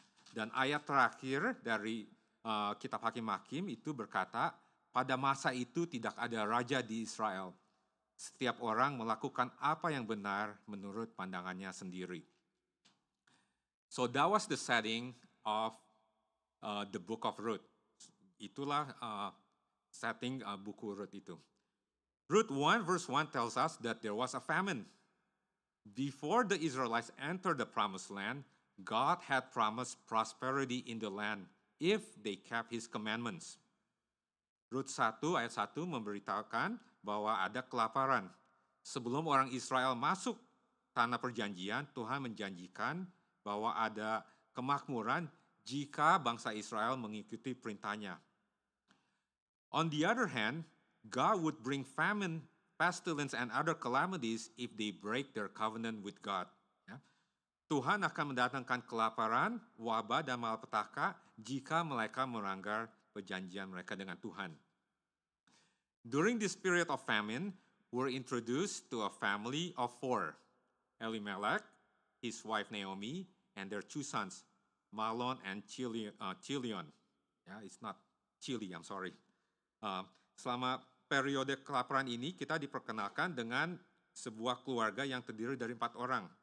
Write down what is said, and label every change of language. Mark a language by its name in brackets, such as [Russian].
[Indonesian] Dan ayat terakhir dari kitab Hakim-Hakim itu berkata, pada masa itu tidak ada raja di Israel. Setiap orang melakukan apa yang benar menurut pandangannya sendiri. [English] So that was the setting of the book of Ruth. [Indonesian] Itulah setting buku Ruth itu. [English] Ruth 1 verse 1 tells us that there was a famine. Before the Israelites entered the promised land, God had promised prosperity in the land if they kept His commandments. [Indonesian] Ruth 1 ayat 1 memberitahukan bahwa ada kelaparan. Sebelum orang Israel masuk tanah perjanjian, Tuhan menjanjikan bahwa ada kemakmuran jika bangsa Israel mengikuti perintahnya. [English] On the other hand, God would bring famine, pestilence, and other calamities if they break their covenant with God. Ya. [Indonesian] Tuhan akan mendatangkan kelaparan, wabah, dan malapetaka jika mereka melanggar perjanjian mereka dengan Tuhan. [English] During this period of famine, we're introduced to a family of 4. Elimelech, his wife Naomi, and their 2 sons, Mahlon and Chilion. Yeah, it's not Chili, I'm sorry. [Indonesian] Selama periode kelaparan ini kita diperkenalkan dengan sebuah keluarga yang terdiri dari 4 orang.